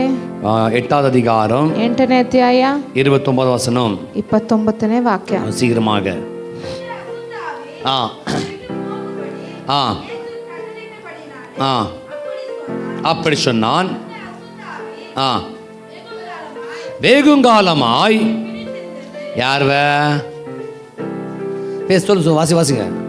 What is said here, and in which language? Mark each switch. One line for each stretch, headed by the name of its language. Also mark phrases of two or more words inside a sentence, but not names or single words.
Tamil: 8வது அதிகாரம்
Kannada: 8ನೇ ಅಧ್ಯಾಯ
Tamil: 29 வசனம்
Kannada: 29ನೇ ವಾಕ್ಯ.
Tamil: சீக்கிரமாக. அப்படி சொன்னான். வெகுங்காலமாய் யார் சொல்லு, வாசிங்க.